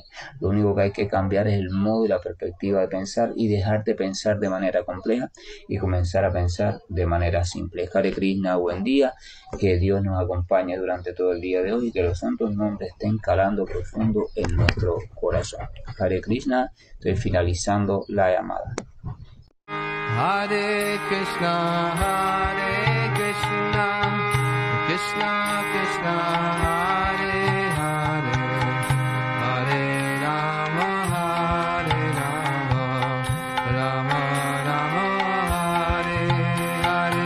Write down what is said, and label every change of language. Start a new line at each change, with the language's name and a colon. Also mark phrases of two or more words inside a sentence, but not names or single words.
Spanish: Lo único que hay que cambiar es el modo y la perspectiva de pensar y dejar de pensar de manera compleja y comenzar a pensar de manera simple.
Sanskrit: हरे कृष्ण,
Spanish: buen día, que Dios nos acompañe durante todo el día de hoy y que los santos nombres estén calando profundo en nuestro corazón.
Sanskrit: हरे कृष्ण,
Spanish: estoy finalizando la llamada.
Sanskrit: हरे कृष्ण कृष्ण कृष्ण हरे हरे हरे राम राम राम हरे हरे, Hare Rama, Rama Rama, Hare Hare.